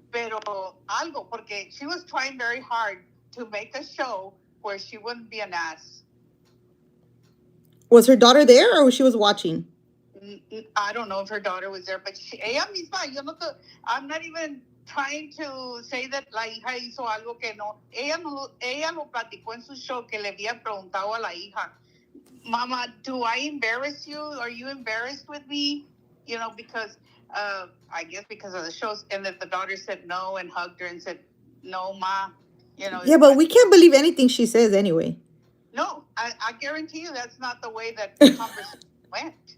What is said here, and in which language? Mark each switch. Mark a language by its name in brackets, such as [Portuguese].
[Spanish] Pero algo, porque [English] she was trying very hard to make a show where she wouldn't be an ass. Was her daughter there, or she was watching? I don't know if her daughter was there, but [Spanish] ella misma, [English] I'm not even trying to say that [Spanish] la hija hizo algo que no. Ella lo platicó en su show, que le había preguntado a la hija, [English] "Mama, do I embarrass you? Are you embarrassed with me?" You know, because I guess because of the shows, and that the daughter said no and hugged her and said, "No, Ma." You know. Yeah, but we can't believe anything she says anyway. No, I guarantee you that's not the way that the conversation went.